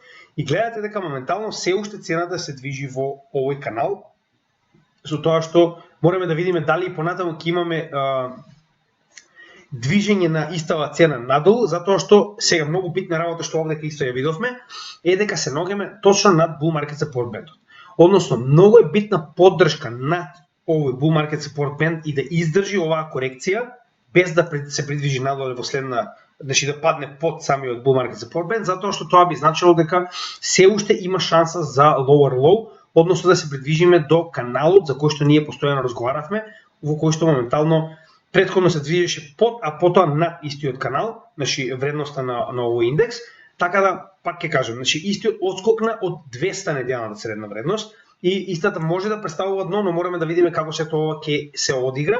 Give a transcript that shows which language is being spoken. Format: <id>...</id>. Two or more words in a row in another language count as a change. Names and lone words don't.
<mk>И гледате дека моментално се уште цената се движи во овој канал, со тоа што мораме да видиме дали и понатаму ќе имаме движење на истава цена надолу, затоа што сега многу битна работа што овде исто ја видовме е дека се наоѓаме точно над</mk> <en>bull market support band.</en> <mk>Односно, многу е битна поддршка над овој</mk> <en>bull market support band</en> <mk>и да издржи оваа корекција без да се придвижи надолу во следна, значи да падне под самиот</mk> <en>bull market support band,</en> <mk>затоа што тоа би значило дека се уште има шанса за</mk> <en>lower low,</en> <mk>односно да се придвижиме до каналот за кој што ние постојано разговаравме, во кој што моментално претходно се движеше под, а потоа над истиот канал, значи вредноста на овој индекс, така да пак ќе кажам, значи истиот отскокна од 200 неделната средна вредност и истата може да представува дно, но мораме да видиме како се тоа ќе се одигра.</mk>